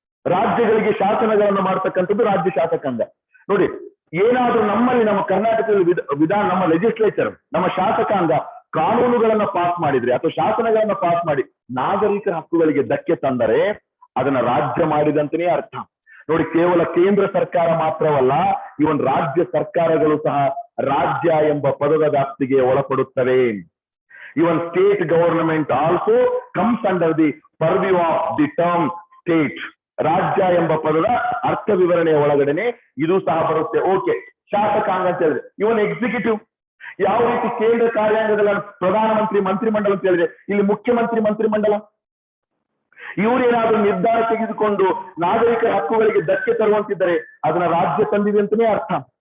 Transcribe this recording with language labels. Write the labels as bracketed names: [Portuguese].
[Kannada] ರಾಜ್ಯಗಳಿಗೆ ಶಾಸನಗಳನ್ನು ಮಾಡ್ತಕ್ಕಂಥದ್ದು ರಾಜ್ಯ ಶಾಸಕಾಂಗ. ನೋಡಿ, ಏನಾದ್ರೂ ನಮ್ಮಲ್ಲಿ ನಮ್ಮ ಕರ್ನಾಟಕದಲ್ಲಿ ನಮ್ಮ ಲೆಜಿಸ್ಲೇಚರ್, ನಮ್ಮ ಶಾಸಕಾಂಗ ಕಾನೂನುಗಳನ್ನ ಪಾಸ್ ಮಾಡಿದ್ರೆ ಅಥವಾ ಶಾಸನಗಳನ್ನ ಪಾಸ್ ಮಾಡಿ ನಾಗರಿಕರ ಹಕ್ಕುಗಳಿಗೆ ಧಕ್ಕೆ ತಂದರೆ ಅದನ್ನ ರಾಜ್ಯ ಮಾಡಿದಂತನೇ ಅರ್ಥ. ನೋಡಿ, ಕೇವಲ ಕೇಂದ್ರ ಸರ್ಕಾರ ಮಾತ್ರವಲ್ಲ, ಇವನ್ ರಾಜ್ಯ ಸರ್ಕಾರಗಳು ಸಹ ರಾಜ್ಯ ಎಂಬ ಪದದ ವ್ಯಾಪ್ತಿಗೆ ಒಳಪಡುತ್ತವೆ. [English] Even state government also comes under the purview of the term state. [Kannada] ರಾಜ್ಯ ಎಂಬ ಪದದ ಅರ್ಥ ವಿವರಣೆಯ ಒಳಗಡೆನೆ ಇದು ಸಹ ಬರುತ್ತೆ. ಓಕೆ, ಶಾಸಕಾಂಗ ಅಂತ ಹೇಳಿದ್ರೆ ಇವನ್ ಎಕ್ಸಿಕ್ಯೂಟಿವ್. ಯಾವ ರೀತಿ ಕೇಂದ್ರ ಕಾರ್ಯಾಂಗದಲ್ಲಿ ಪ್ರಧಾನಮಂತ್ರಿ ಮಂತ್ರಿಮಂಡಲ ಅಂತ ಹೇಳಿದ್ರೆ ಇಲ್ಲಿ ಮುಖ್ಯಮಂತ್ರಿ ಮಂತ್ರಿಮಂಡಲ. ಇವರೇನಾದ್ರೂ ನಿರ್ಧಾರ ತೆಗೆದುಕೊಂಡು ನಾಗರಿಕರ ಹಕ್ಕುಗಳಿಗೆ ಧಕ್ಕೆ ತರುವಂತಿದ್ದರೆ ಅದನ್ನ ರಾಜ್ಯ ತಂದಿದೆ ಅಂತಾನೆ ಅರ್ಥ.